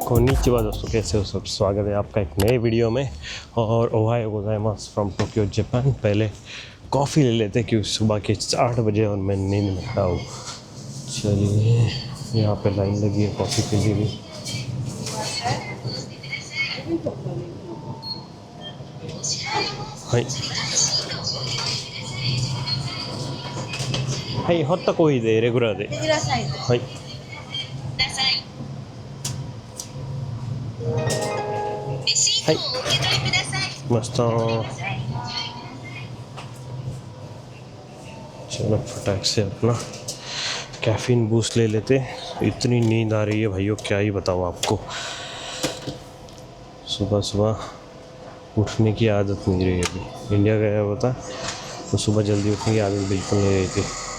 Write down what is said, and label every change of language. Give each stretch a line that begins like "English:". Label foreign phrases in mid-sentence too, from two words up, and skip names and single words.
Hindi: कोनिचिवा दोस्तों, कैसे हो सब। स्वागत है आपका एक नए वीडियो में। और
Japanese: おはようございます
Hindi: फ्रॉम टोक्यो जापान। पहले कॉफ़ी ले लेते क्योंकि सुबह के 8 बजे और मैं नींद में खड़ा हूँ। चलिए, यहाँ पे लाइन लगी है कॉफ़ी के लिए भी।
Japanese: はいホットコーヒーでレギュラーではいはいました。
Hindi: चलो फटाक से अपना
English: caffeine boost
Hindi: ले लेते। इतनी नींद आ रही है भाइयों, क्या ही बताऊँ आपको। सुबह सुबह उठने की आदत नहीं रही। अभी इंडिया गया हुआ था तो सुबह जल्दी उठने की आदत बिल्कुल नहीं रही थी।